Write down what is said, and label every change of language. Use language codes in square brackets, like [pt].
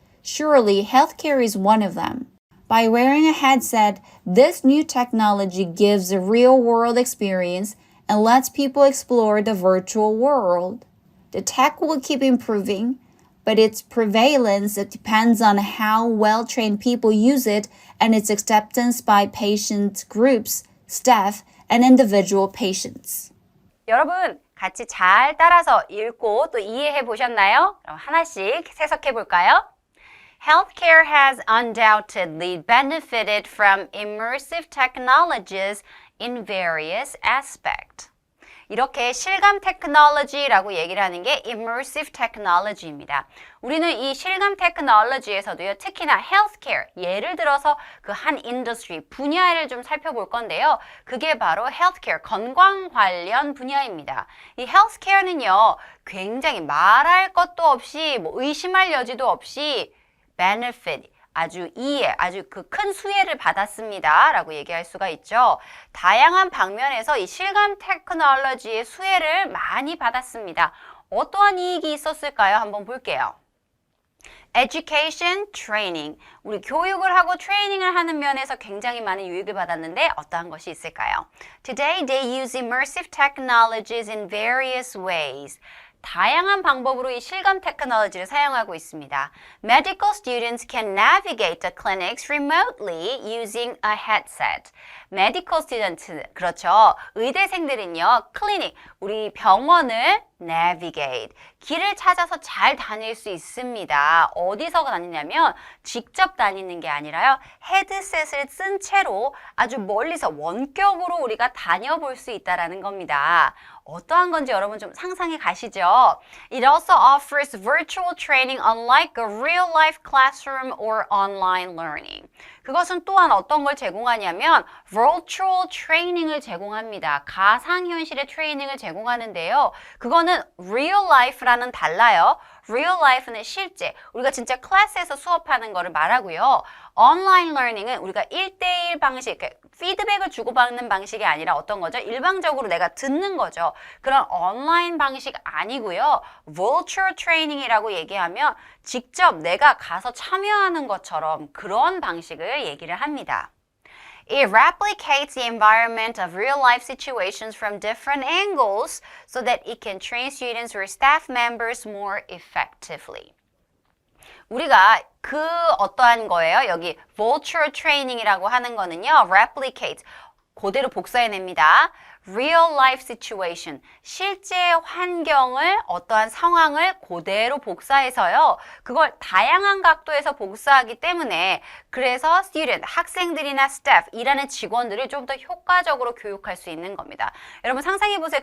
[en] Surely, healthcare is one of them. By wearing a headset, this new technology gives a real-world experience and lets people explore the virtual world. The tech will keep improving, but its prevalence depends on how well-trained people use it and its acceptance by patient groups, staff, and individual patients. [ko] 여러분, 같이 잘 따라서 읽고 또 이해해 보셨나요? 그럼 하나씩 해석해 볼까요? [en] Healthcare has undoubtedly benefited from immersive technologies in various aspects. [ko] 이렇게 실감 테크놀로지라고 얘기를 하는 게 immersive technology입니다. 우리는 이 실감 테크놀로지에서도요, 특히나 healthcare, 예를 들어서 그 한 인더스트리, 분야를 좀 살펴볼 건데요. 그게 바로 healthcare, 건강 관련 분야입니다. 이 healthcare는요, 굉장히 말할 것도 없이, 의심할 여지도 없이 benefit, 아주 그 큰 수혜를 받았습니다 라고 얘기할 수가 있죠. 다양한 방면에서 이 실감 테크놀로지의 수혜를 많이 받았습니다. 어떠한 이익이 있었을까요? 한번 볼게요. [en] Education, training. [ko] 우리 교육을 하고 트레이닝을 하는 면에서 굉장히 많은 유익을 받았는데 어떠한 것이 있을까요? [en] Today they use immersive technologies in various ways. [ko] 다양한 방법으로 이 실감 테크놀로지를 사용하고 있습니다. [en] Medical students can navigate the clinics remotely using a headset. Medical students, [ko] 그렇죠. 의대생들은요, 클리닉, 우리 병원을 navigate, 길을 찾아서 잘 다닐 수 있습니다. 어디서 다니냐면 직접 다니는 게 아니라요, 헤드셋을 쓴 채로 아주 멀리서 원격으로 우리가 다녀볼 수 있다는 겁니다. 어떠한 건지 여러분 좀 상상해 가시죠? [en] It also offers virtual training unlike a real-life classroom or online learning. [ko] 그것은 또한 어떤 걸 제공하냐면 virtual training을 제공합니다. 가상현실의 트레이닝을 제공하는데요. 그거는 real life라는 달라요. real life는 실제, 우리가 진짜 클래스에서 수업하는 거를 말하고요. online learning은 우리가 1대1 방식, 피드백을 주고받는 방식이 아니라 어떤 거죠? 일방적으로 내가 듣는 거죠. 그런 온라인 방식 아니고요. virtual training이라고 얘기하면 직접 내가 가서 참여하는 것처럼 그런 방식을 얘기를 합니다. [en] It replicates the environment of real-life situations from different angles so that it can train students or staff members more effectively. [ko] 우리가 그 어떠한 거예요? 여기 virtual training이라고 하는 거는요. replicate, 그대로 복사해냅니다. real life situation, 실제 환경을 어떠한 상황을 그대로 복사해서요. 그걸 다양한 각도에서 복사하기 때문에 그래서 student, 학생들이나 staff, 일하는 직원들을 좀 더 효과적으로 교육할 수 있는 겁니다. 여러분 상상해보세요.